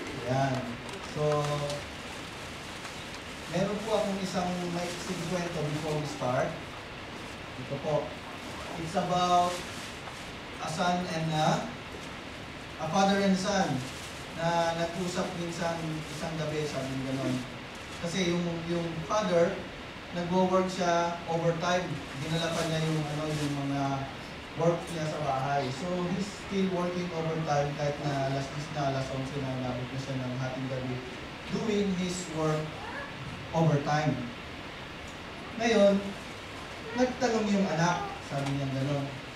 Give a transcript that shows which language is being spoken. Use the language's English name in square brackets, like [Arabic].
[Filipino] Yan. So, meron po akong isang maiksing kwento [English] before we start. [Filipino] Ito po. [English] It's about a son and a father and son [Filipino] na nag-usap minsan isang gabi, sabi ng gano'n. Kasi yung father, nagwo-work siya overtime. Dinala pa niya yung mga work niya sa bahay. [English] So, he's still working overtime [Filipino] kahit na alas 10 na, alas 11 na, nabot na siya ng hating gabi, [English] doing his work overtime. [Filipino] Ngayon, nagtanong yung anak, sabi niya gano'n.